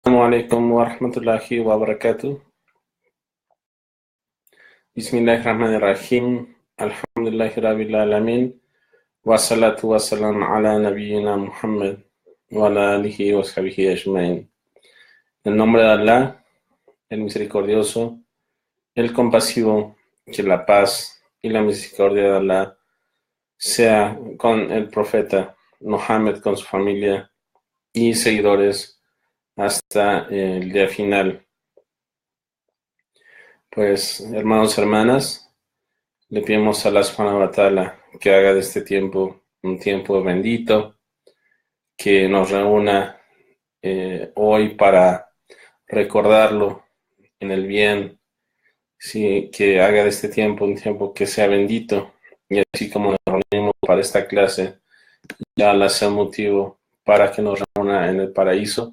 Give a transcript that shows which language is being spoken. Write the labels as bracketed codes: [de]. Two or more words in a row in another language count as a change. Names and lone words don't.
[ar] السلام عليكم ورحمة الله وبركاته. بسم الله الرحمن الرحيم. الحمد لله رب العالمين. والصلاة والسلام على نبينا محمد وعلى آله وصحبه أجمعين. [es] En nombre de Allah, el misericordioso, el compasivo, que la paz y la misericordia de Allah sea con el profeta Muhammad, con su familia y seguidores hasta el día final. Pues, hermanos y hermanas, le pedimos a Allah [ar] سبحانه وتعالى [es] que haga de este tiempo un tiempo bendito, que nos reúna hoy para recordarlo en el bien, sí, que haga de este tiempo un tiempo que sea bendito, y así como nos reunimos para esta clase, ya Allah sea motivo para que nos reúna en el paraíso.